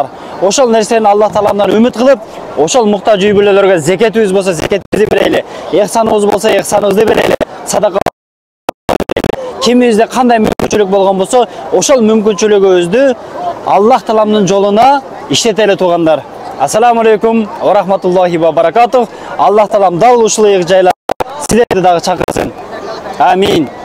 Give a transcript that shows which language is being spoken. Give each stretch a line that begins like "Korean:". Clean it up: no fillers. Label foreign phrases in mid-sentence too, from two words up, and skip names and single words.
Kyrgyz: Ошол нерсени Аллах тааламдан үмүт кылып, ошол муктаж үй бүлөлөргө зекетибиз болсо зекетибизди берели, ыхсаныбыз болсо ыхсаныбызды берели, садака кимибизде кандай мүмкүнчүлүк болгон болсо, ошол мүмкүнчүлүгүбүздү Аллах тааламдын жолуна иштетели туугандар.
Arabic: السلام عليكم ورحمة الله وبركاته.
Kyrgyz: Аллах таалам дал ушул ыйык жайларга силерди дагы чакырсын. Амин.